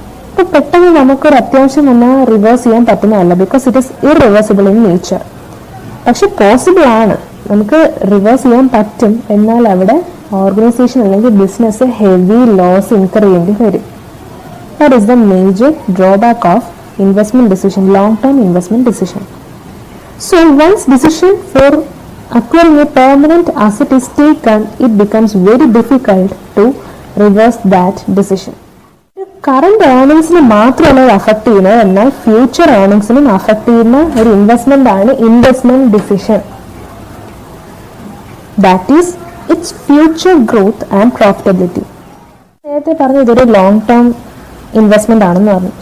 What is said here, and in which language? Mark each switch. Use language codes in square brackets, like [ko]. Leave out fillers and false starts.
[ml] അപ്പോൾ പെട്ടെന്ന് നമുക്കൊരു അത്യാവശ്യം വന്നാൽ റിവേഴ്സ് ചെയ്യാൻ പറ്റുന്നതല്ല, [en] Because it is irreversible in nature. [ml] പക്ഷെ പോസിബിൾ ആണ്, നമുക്ക് റിവേഴ്സ് ചെയ്യാൻ പറ്റും. എന്നാൽ അവിടെ ഓർഗനൈസേഷൻ അല്ലെങ്കിൽ ബിസിനസ് ഹെവി ലോസ് ഇൻകർ ചെയ്യേണ്ടി വരും. [en] That is the major drawback of investment decision, long term investment decision. So once decision for acquiring a permanent asset is taken, it becomes very difficult to reverse that decision. [ml] Current ഏർണിങ്സിന് മാത്രമല്ല affect ചെയ്യുന്നത്, എന്നാൽ future ഏർണിങ്സിനും affect ചെയ്യുന്ന ഒരു investment ആണ് investment decision. [en] That is its future growth and profitability. [ml] നേരത്തെ പറഞ്ഞു ഇതൊരു long term investment ആണെന്ന് പറഞ്ഞു.